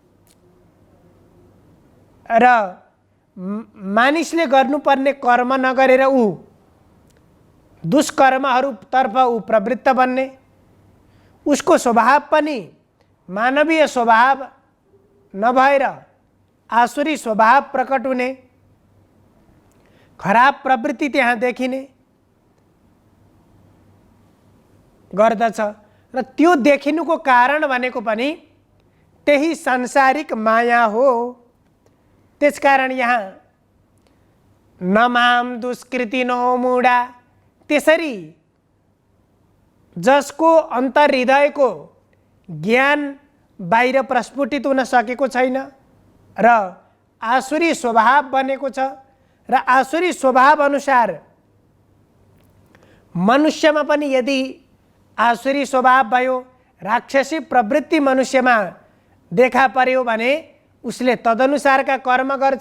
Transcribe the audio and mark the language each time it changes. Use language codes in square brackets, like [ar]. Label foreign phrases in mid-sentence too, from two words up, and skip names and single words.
[ne] र मानिसले गर्नुपर्ने कर्म नगरेर ऊ दुष्कर्महरूतर्फ ऊ प्रवृत्त बन्ने, उसको स्वभाव पनि मानवीय स्वभाव नभएर आसुरी स्वभाव प्रकट हुने, खराब प्रवृत्ति त्यहाँ देखिने गर्दछ र त्यो देखिनुको कारण भनेको पनि त्यही सांसारिक माया हो। त्यसकारण यहाँ [sa] न माम दुष्कृतिनो मूढा, [ne] त्यसरी जसको अन्तर्हृदयको ज्ञान बाहिर प्रस्फुटित हुन सकेको छैन र आसुरी स्वभाव बनेको छ र आसुरी स्वभाव अनुसार मनुष्यमा पनि यदि आसुरी स्वभाव भयो, राक्षसी प्रवृत्ति मनुष्यमा देखा पर्यो भने उसले तदनुसारका कर्म गर्छ।